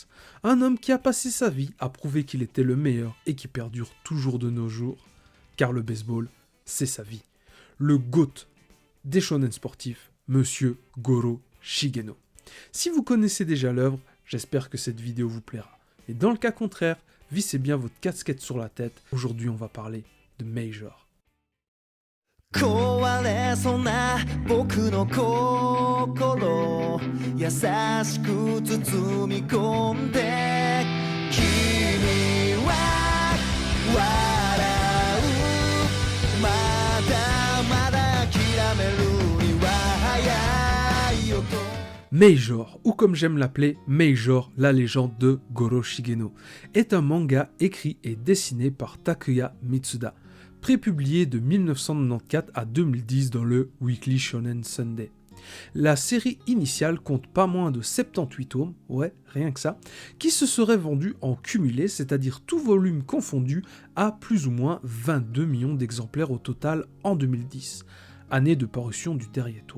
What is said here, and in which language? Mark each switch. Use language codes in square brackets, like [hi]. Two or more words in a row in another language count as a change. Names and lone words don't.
[fr] Un homme qui a passé sa vie à prouver qu'il était le meilleur et qui perdure toujours de nos jours, car le baseball, c'est sa vie. Le GOAT des shonen sportifs, Monsieur Goro Shigeno. Si vous connaissez déjà l'œuvre, j'espère que cette vidéo vous plaira. Et dans le cas contraire, vissez bien votre casquette sur la tête. Aujourd'hui, on va parler de Major. [ja] 壊れそうな僕の心優しく包み込んで君は笑うまだまだ諦めるには早いよと [fr] Major, ou comme j'aime l'appeler, Major, la légende de Goro Shigeno, est un manga écrit et dessiné par Takuya Mitsuda, prépublié de 1994 à 2010 dans le Weekly Shonen Sunday. La série initiale compte pas moins de 78 tomes, ouais, rien que ça, qui se seraient vendus en cumulé, c'est-à-dire tout volume confondu, à plus ou moins 22 millions d'exemplaires au total en 2010, année de parution du dernier tome.